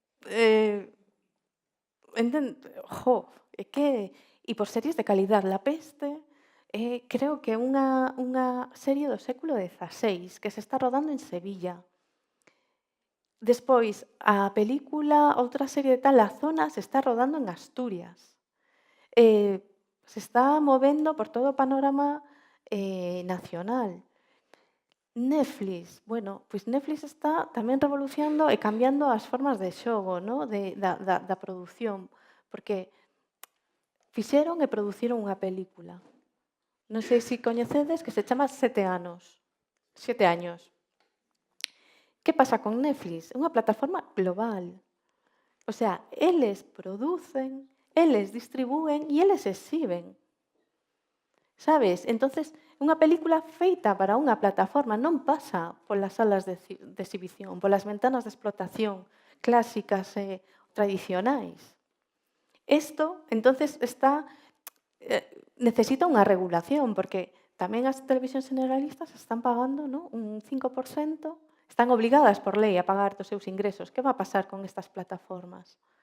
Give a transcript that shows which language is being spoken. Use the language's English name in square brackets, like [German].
[Galician] E por series de calidad. La Peste, creo que unha serie do século XVI que se está rodando en Sevilla. Despois, a película, outra serie de tal, La Zona, se está rodando en Asturias. Se está movendo por todo o panorama nacional. Netflix, bueno, pois Netflix está tamén revolucionando e cambiando as formas de xogo, no? Da produción, porque fixeron e produciron unha película. Non sei se coñecedes, que se chama 7 anos. [Spanish] 7 años. [Galician] Que pasa con Netflix? É unha plataforma global. O sea, eles producen, eles distribúen e eles exhiben. Sabes? Entonces, unha película feita para unha plataforma non pasa polas salas de exhibición, polas ventanas de explotación clásicas e tradicionais. Isto, entonces, necesita unha regulación, porque tamén as televisións generalistas están pagando, ¿no? Un 5%, están obligadas por lei a pagar dos seus ingresos. [Spanish] Que va a pasar con estas plataformas?